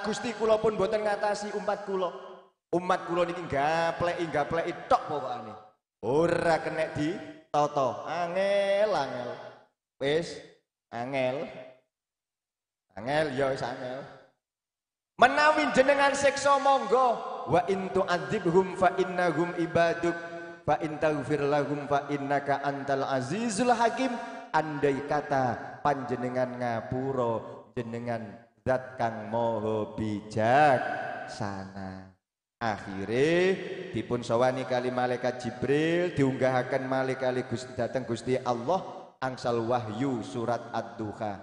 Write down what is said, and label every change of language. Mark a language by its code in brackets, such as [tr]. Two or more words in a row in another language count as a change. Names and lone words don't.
[jv] Gusti kula pun boten ngatasi umat kula. Umat kula niki gapleki tok pokokane. Ora kenek ditata. Angel. Wis angel ya wis angel. Menawi jenengan siksa monggo, [ar] وإن تعذبهم فإنهم عبادك فإن تغفر لهم فإنك أنت العزيز الحكيم. [jv] Andai kata panjenengan ngapura, jenengan zat kang maha bijaksana. Akhire dipun sawani kali malaikat Jibril, diunggahaken malaikat Gusti dateng Gusti Allah angsal wahyu surat Ad-Duha.